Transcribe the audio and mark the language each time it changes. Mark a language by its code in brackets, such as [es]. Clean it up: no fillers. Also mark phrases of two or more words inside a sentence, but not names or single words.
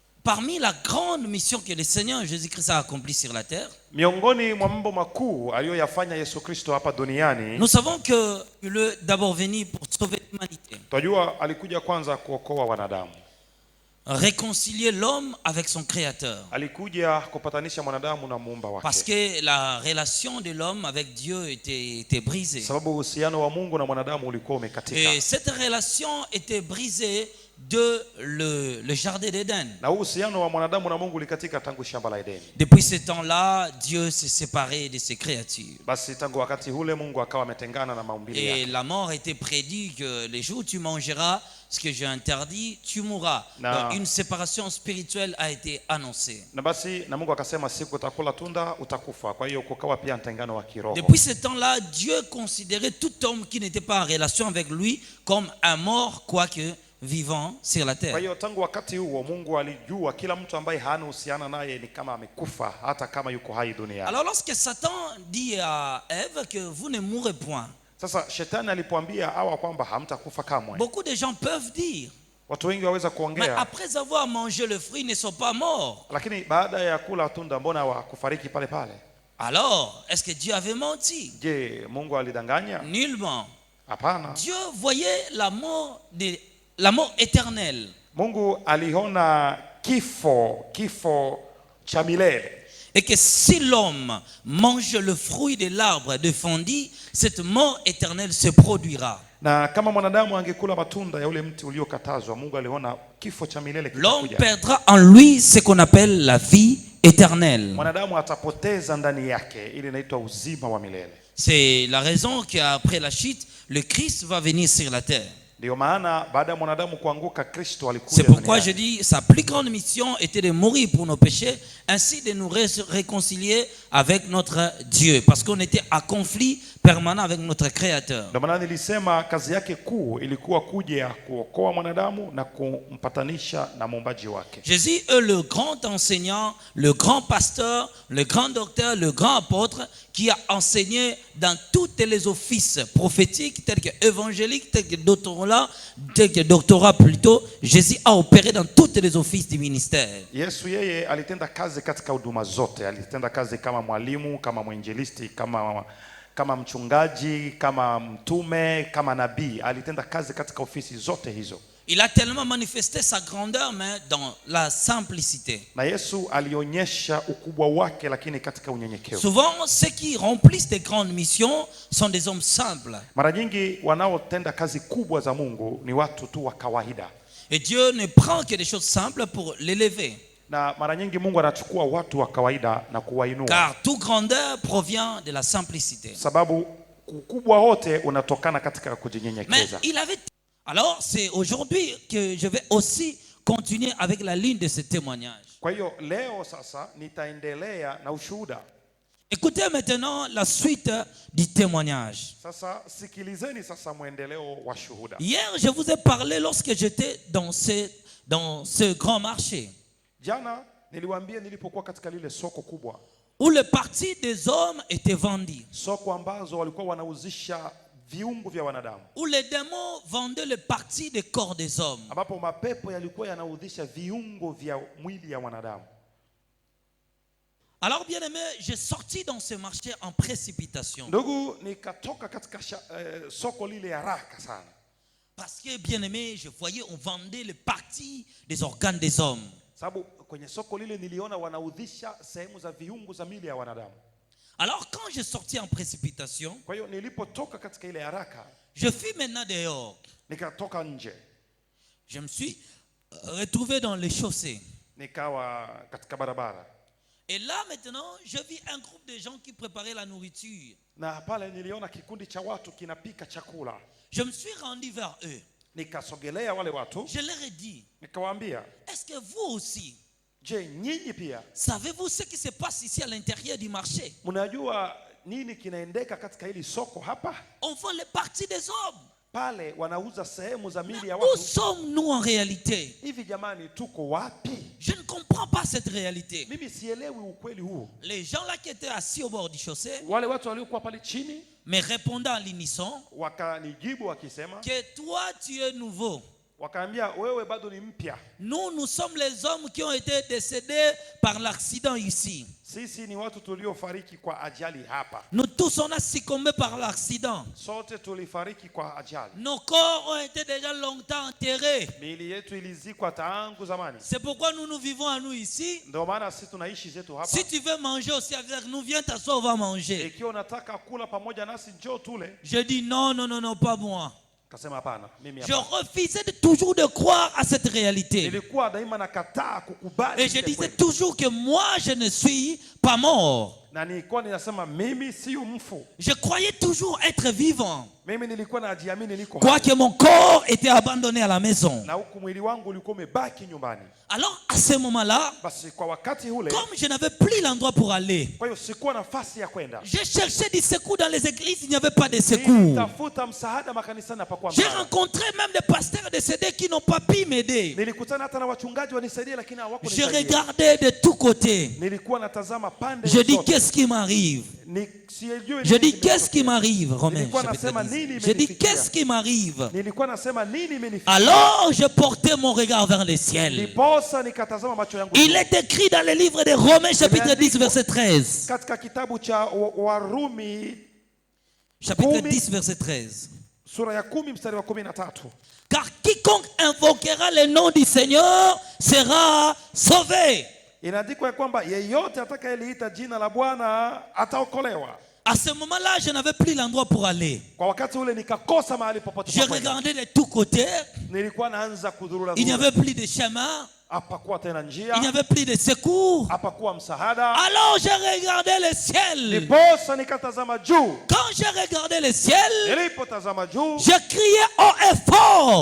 [fr] parmi la grande mission que le Seigneur Jésus-Christ a accomplie sur la terre, [sw] miongoni mwa mambo makuu aliyoyafanya Yesu Kristo hapa duniani, [fr] nous savons qu'il est d'abord venu pour sauver l'humanité, [sw] tunajua alikuja kwanza kuokoa wanadamu, [fr] réconcilier l'homme avec son créateur. [sw] alikuja kupatanisha mwanadamu na muumba wake, [fr] Parce que la relation de l'homme avec Dieu était brisée. [sw] sababu uhusiano wa Mungu na mwanadamu ulikuwa umekatika. [fr] Et cette relation était brisée de le jardin d'Éden. [sw] Na uhusiano wa mwanadamu na Mungu ulikatika tangu shamba la Edeni. [fr] Depuis ce temps-là, Dieu s'est séparé de ses créatures. [sw] Basi tangu wakati ule Mungu akawa ametengana na maumbile [fr] Et [sw] yake. [fr] la mort était prédit que les jours où tu mangeras ce que j'ai interdit, tu mourras. Donc une séparation spirituelle a été annoncée. [sw] Na basi na Mungu akasema siku utakula tunda utakufa. Kwa hiyo kukawa pia mtengano wa kiroho. [fr] Depuis ce temps-là, Dieu considérait tout homme qui n'était pas en relation avec lui comme un mort, quoique vivant sur la terre. [sw] Kwa hiyo tangu wakati huo Mungu alijua kila mtu ambaye hana uhusiano naye ni kama amekufa hata kama yuko hai duniani. [fr] Alors lorsque Satan dit à Ève que vous ne mourrez point, [sw] sasa shetani alipoambia Hawa kwamba hamtakufa kamwe, [fr] beaucoup de gens peuvent dire, [sw] watu wengi waweza [fr] mais [sw] kuongea, [fr] après avoir mangé le fruit, ils ne sont pas morts. [sw] lakini baada ya kula tunda mbona wakufariki pale pale? [fr] Alors, est-ce que Dieu avait menti? [sw] Je, Mungu alidanganya? [fr] Nullement. [sw] Hapana. [fr] Dieu voyait la mort éternelle. [sw] Mungu aliona kifo cha milele. [fr] Et que si l'homme mange le fruit de l'arbre défendu, cette mort éternelle se produira. [sw] Na kama mwanadamu angekula matunda ya ule mti uliokatazwa, Mungu aliona kifo cha milele kitakuja. [fr] L'homme perdra en lui ce qu'on appelle la vie éternelle. [sw] Mwanadamu atapoteza ndani yake ile inaitwa uzima wa milele. [fr] C'est la raison qu'après la chute, le Christ va venir sur la terre. [sw] Ndio maana baada ya mwanadamu kuanguka Kristo alikuja. [fr] C'est pourquoi je dis sa plus grande mission était de mourir pour nos péchés, ainsi de nous réconcilier avec notre Dieu, parce qu'on était à conflit permanent avec notre Créateur. [sw] Ndio maana nilisema kazi yake kuu ilikuwa kuja kuokoa mwanadamu na kumpatanisha na muumbaji wake. [fr] Jésus est le grand enseignant, le grand pasteur, le grand docteur, le grand apôtre qui a enseigné dans tous les offices prophétiques tels que évangéliques, tels que doctorat plutôt. Jésus a opéré dans tous les offices du ministère. [sw] Yesu yeye alitenda kazi katika huduma zote. Alitenda kazi kama mwalimu, kama mwinjilisti, kama mchungaji, kama mtume, kama nabii. Alitenda kazi katika ofisi zote hizo. [fr] Il a tellement manifesté sa grandeur, mais dans la simplicité. [sw] Na Yesu alionyesha ukubwa wake lakini katika unyenyekevu. [fr] Souvent, ceux qui remplissent des grandes missions sont des hommes simples. [sw] Mara nyingi wanaotenda kazi kubwa za Mungu ni watu tu wa kawaida. [fr] Et Dieu ne prend que des choses simples pour l'élever. [sw] Na mara nyingi Mungu anachukua watu wa kawaida na kuwainua. [fr] Car toute grandeur provient de la simplicité. [sw] Sababu ukubwa wote unatokana katika kujinyenyekeza. [fr] Mais il avait. Alors, c'est aujourd'hui que je vais aussi continuer avec la ligne de ce témoignage. [sw] Kwa hiyo leo sasa nitaendelea na ushuhuda. [fr] Écoutez maintenant la suite du témoignage. [sw] Sasa sikilizeni sasa muendeleo wa shuhuda. [fr] Hier, je vous ai parlé lorsque j'étais dans ce grand marché. [sw] Jana niliwaambia nilipokuwa katika lile soko kubwa. [fr] Où le parti des hommes était vendu. [sw] Soko ambazo walikuwa wanauzisha viungo vya wanadamu. [fr] Où les démons vendaient le parti des corps des hommes. [sw] Ambapo mapepo yalikuwa yanauzisha viungo vya mwili ya wanadamu. [fr] Alors bien aimé, j'ai sorti dans ce marché en précipitation. [sw] Ndugu, nikatoka katika soko lile haraka sana. [fr] Parce que bien aimé, je voyais on vendait les parties des organes des hommes. [sw] Sababu kwenye soko lile niliona wanaudhisha sehemu za viungo za miili ya wanadamu. [fr] Alors quand j'ai sorti en précipitation, [sw] kwa hiyo nilipotoka katika ile haraka, [fr] je fus maintenant dehors. [sw] Nikatoka nje. [fr] Je me suis retrouvé dans les chaussées. [sw] Nikawa katika barabara. [fr] Et là maintenant, je vis un groupe de gens qui préparaient la nourriture. [sw] Na pale niliona kikundi cha watu kinapika chakula. [fr] Je me suis rendu vers eux. [sw] Nikasogelea wale watu. [fr] Je leur ai dit, [sw] nikawaambia, [fr] est-ce que vous aussi, [sw] je nyinyi pia, [fr] savez-vous ce qui se passe ici à l'intérieur du marché? [sw] Mnajua nini kinaendeka katika hili soko hapa? [fr] On vend les parties des hommes. [sw] Pale wanauza sehemu za miili ya [fr] Où [sw] watu. [fr] sommes-nous en réalité? [sw] Hivi jamani, tuko wapi? [fr] Je ne comprends pas cette réalité. [sw] Mimi sielewi ukweli huu. [fr] Les gens là qui étaient assis au bord du chaussée, [sw] wale watu waliokuwa pale chini, [fr] mais répondant à l'unisson, [sw] wakanijibu wakisema, [fr] que toi tu es nouveau. [sw] Wakaambia wewe bado ni mpya. [fr] Nous sommes les hommes qui ont été décédés par l'accident ici. [sw] Sisi ni watu tuliofariki kwa ajali hapa. [fr] Nous tous on a succombé par l'accident. [sw] Sote tulifariki kwa ajali. [fr] Nos corps ont été déjà longtemps enterrés. [sw] Miili yetu ilizikwa tangu zamani. [fr] C'est pourquoi nous vivons à nous ici. [sw] Ndio maana sisi tunaishi zetu hapa. [fr] Si tu veux manger aussi avec nous, viens t'asseoir, on va manger. [sw] Ikiwa unataka kula pamoja nasi njoo tule. [fr] Je dis non, pas moi. [sw] Kasema hapana, mimi [fr] Je [sw] hapa. [fr] refusais de toujours de croire à cette réalité. [sw] Nilikuwa daima nakataa kukubali. [fr] Et je disais toujours que moi je ne suis pas mort. [sw] Na nilikuwa ninasema mimi si mfu. [fr] Je croyais toujours être vivant. [sw] Mimi nilikuwa najiamini niko hai. [fr] Quoique mon corps était abandonné à la maison. [sw] Na huku mwili wangu ulikuwa umebaki nyumbani. [fr] Alors à ce moment-là, [sw] Basi kwa wakati ule, [fr] comme je n'avais plus l'endroit pour aller, [sw] kwa hiyo sikuwa nafasi ya kwenda. [fr] je cherchais du secours dans les églises, il n'y avait pas de secours. [sw] Nilitafuta msaada makanisani hapakuwa [fr] J'ai [sw] msaada. [fr] rencontré même des pasteurs décédés qui n'ont pas pu m'aider. [sw] Nilikutana hata na wachungaji wanisaidie lakini [fr] Je [sw] hawakunisaidia. [fr] regardais de tous côtés. [sw] Nilikuwa natazama pande [fr] Je dis [sw] zote. [fr] qu'est-ce qui m'arrive? [sw] Sijui [fr] Je [sw] nini [fr] dis qu'est-ce qui [sw] kimetokea. [fr] m'arrive, Romains [sw] Nilikuwa [fr] chapitre [sw] nasema [fr] 10. [sw] nini [fr] Je dis [sw] imenifikia. [fr] qu'est-ce qui m'arrive? [sw] Nilikuwa nasema nini imenifikia. [fr] Alors je portais mon regard vers le ciel. [sw] Ndiposa nikatazama macho yangu. [fr] Il est écrit dans le livre de Romains chapitre 10 verset 13. [sw] Katika kitabu cha Warumi [fr] Chapitre 10, 10 verset 13. [sw] sura ya 10 mstari wa 13. [fr] Car quiconque invoquera le nom du Seigneur sera sauvé. [sw] Inaandikwa ya kwamba yeyote atakayeliita jina la Bwana ataokolewa. [fr] À ce moment-là, je n'avais plus l'endroit pour aller. [sw] Kwa wakati ule nikakosa mahali popote [fr] Je [sw] pa kwenda. [fr] regardais de tous côtés. [sw] Nilikuwa naanza kudhurura. [fr] Il n'y avait plus de chemin. [sw] Hapakuwa tena njia. [fr] Il n'y avait plus de secours. [sw] Hapakuwa msaada. [fr] Alors je regardais le ciel. [sw] Ndiposa nikatazama juu. [fr] Quand je regardais le ciel, [sw] Nilipotazama juu, [fr] je criais haut et fort.